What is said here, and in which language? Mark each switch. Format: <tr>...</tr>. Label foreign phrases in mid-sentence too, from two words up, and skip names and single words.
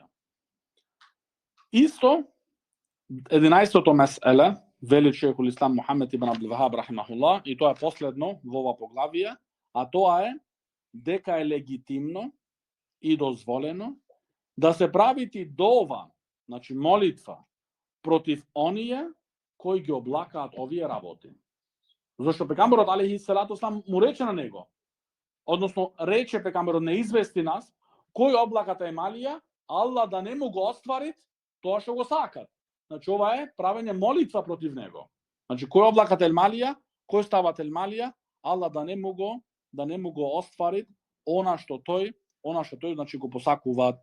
<mk>Исто, 11-то меселе, вели шейхул ислам Мухамед ибн Абдул Вахаб рахимахуллах, и тоа е последно во ова поглавие, а тоа е дека е легитимно и дозволено да се правити дова, значи молитва, против оние кои ги облакаат овие работи. Зашто пегамберот</mk> <ar>عليه الصلاة والسلام</ar> <mk>му рече на него, односно рече пегамберот, не извести нас, кој облаката ајмалија, Аллах да не му го оствари тоа што го сакат. Значи ова е правење молитва против него. Значи кој облаката ајмалија, кој стават ајмалија, Аллах да не му го оствари она што тој, значи го посакуваат.</mk>